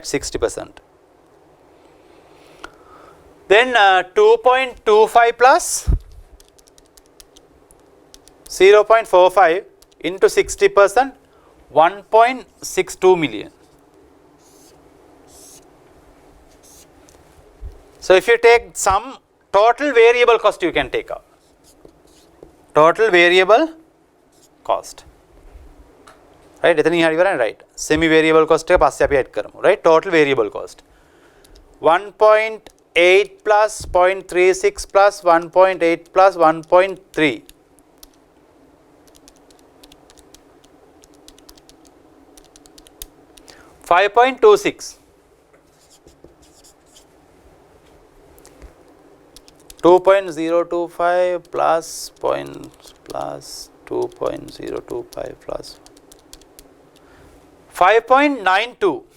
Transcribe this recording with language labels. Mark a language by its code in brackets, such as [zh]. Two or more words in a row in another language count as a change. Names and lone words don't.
[en] 60%. Then 2.25 plus 0.45 into 60%, 1.62 million. So if you take some total variable cost, you can take out. Total variable cost. Right? [si] එතනින් හරි ඉවරයි right. [en] Semi variable cost [si] එක පස්සේ අපි add කරමු. [en] Right? Total variable cost 1.8 plus 0.36 plus 1.8 plus 1.3. 5.26. 2.025 plus 2.025 plus 5.92.